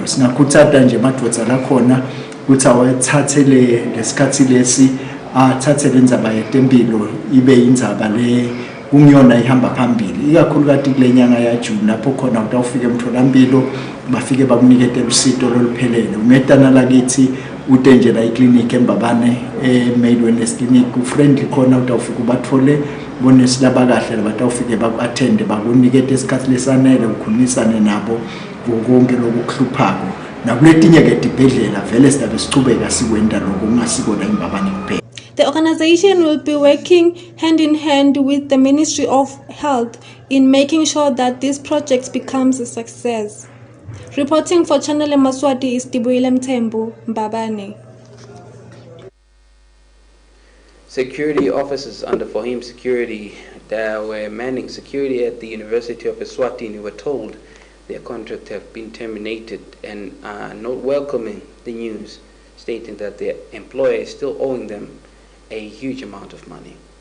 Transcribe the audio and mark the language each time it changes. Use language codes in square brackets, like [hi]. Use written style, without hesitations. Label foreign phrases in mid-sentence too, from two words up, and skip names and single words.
[ss] Singakhuthaza nje emadvodza lakhona ukuthi awathathe lesikhathi lesi athathe lendzaba yetempilo ibe indzaba le kungiyona ihamba phambili, ikakhulukazi kule nyanga ya June lapho khona utawufika emtholampilo bafike bakunikete usito loluphelele. Umetana lakithi utenjela iclinic embabane Made Wellness Clinic friendly khona utawufika ubathole bonesi labakahle batawufike baku-attende bakunikete isikhathi lesanele ukhulumisane nabo konke lokuhluphako nakuletinye ke dibhedlela vele sidabe sichubeka sikwenda lokho kungasikona imbabane kuphela. [en] The organization will be working hand in hand with the Ministry of Health in making sure that this project becomes a success. Reporting for Channel Yemaswati is Tibuile Mthembu, Mbabane. Security officers under Fahim Security that were manning security at the University of Eswatini were told their contract have been terminated and are not welcoming the news, stating that their employer is still owing them a huge amount of money.